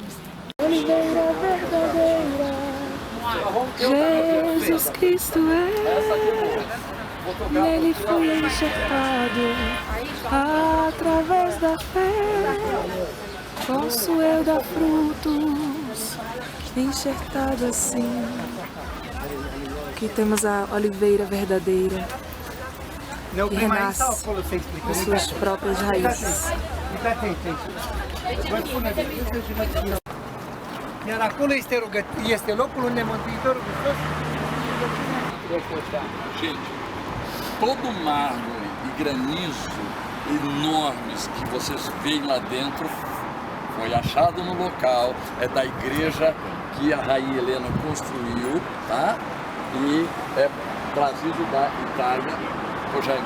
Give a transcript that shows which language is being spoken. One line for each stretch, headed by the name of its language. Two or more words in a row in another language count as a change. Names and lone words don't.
Portuguese: Oliveira verdadeira, Jesus Cristo nele fui enxertado através da fé, posso eu dar frutos, enxertado assim. Aqui temos a oliveira verdadeira que renasce das suas próprias raízes.
Romanian: Iar acolo este locul unde Mântuitorul Hristos.
Portuguese: Gente, todo mármore e granizo enormes que vocês veem lá dentro foi achado no local, é da igreja que a Rainha Helena construiu, tá? E é trazido da Itália por Jangá.